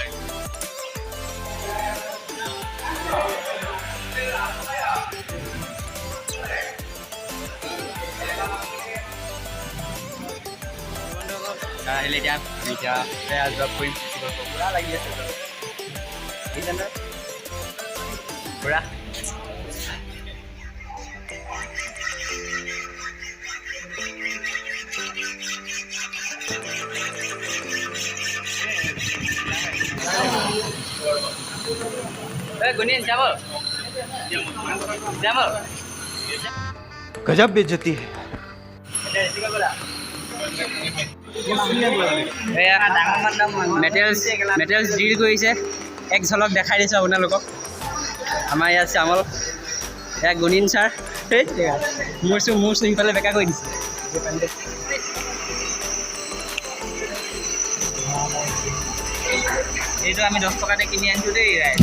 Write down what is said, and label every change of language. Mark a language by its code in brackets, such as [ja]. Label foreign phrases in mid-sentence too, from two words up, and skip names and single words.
[as] আহিলে এতিয়া জব কৰিম। পুৰা লাগি আছে পুৰা। [hi] गुनीन चावल चावल गजब बेइज्जती है। [as] মেটেৰিয়েলছ ডিল কৰিছে। [hi] एक झलक [as] দেখাই দিছোঁ আপোনালোকক। আমাৰ ইয়াত চামল এয়া গুণিন ছাৰ। মোৰ সিফালে বেকা কৰি দিছে। এইটো আমি 10 টকাতে কিনি আনিছোঁ দেই।